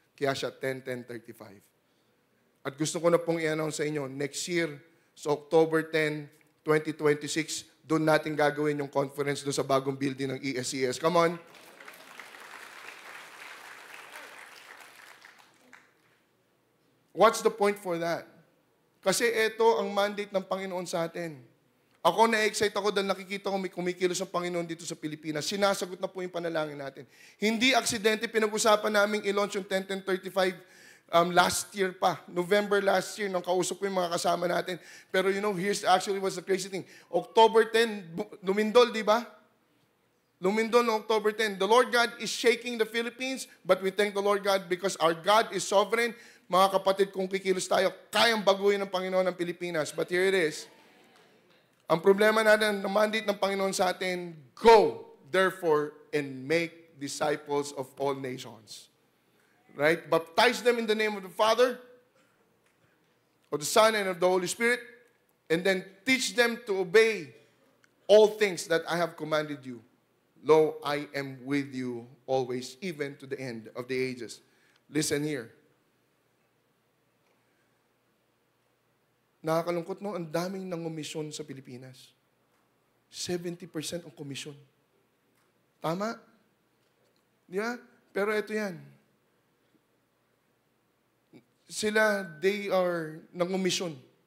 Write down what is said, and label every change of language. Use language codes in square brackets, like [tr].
[tl] Kaya siya 10-10-35. At gusto ko na pong i-announce sa inyo, next year, so October 10, 2026, doon natin gagawin yung conference doon sa bagong building ng ESCS. [en] Come on. What's the point for that? [tl] Kasi ito ang mandate ng Panginoon sa atin. Ako na-excite ako dahil nakikita ko may kumikilos ang Panginoon dito sa Pilipinas. Sinasagot na po yung panalangin natin. Hindi aksidente, pinag-usapan namin i-launch yung 10-10-35 [en] last year [tl] pa. [en] November last year, [tl] nung kausap ko yung mga kasama natin. [en] Pero you know, here's actually what's the crazy thing. October 10, [tl] lumindol, di ba? Lumindol no [en] October 10. The Lord God is shaking the Philippines, but we thank the Lord God because our God is sovereign. [tl] Mga kapatid, kung kikilos tayo, kayang baguhin ng Panginoon ng Pilipinas. [en] But here it is. [tl] Ang problema natin, ang mandate ng Panginoon sa atin, [en] go, therefore, and make disciples of all nations. Right? Baptize them in the name of the Father, of the Son, and of the Holy Spirit, and then teach them to obey all things that I have commanded you. Lo, I am with you always, even to the end of the ages. Listen here. [tl] Nakakalungkot, no? Ang daming nangumisyon sa Pilipinas. 70% ang komisyon. Tama? Di ba? Pero ito yan. Sila, [en] they are [tl] nangumisyon.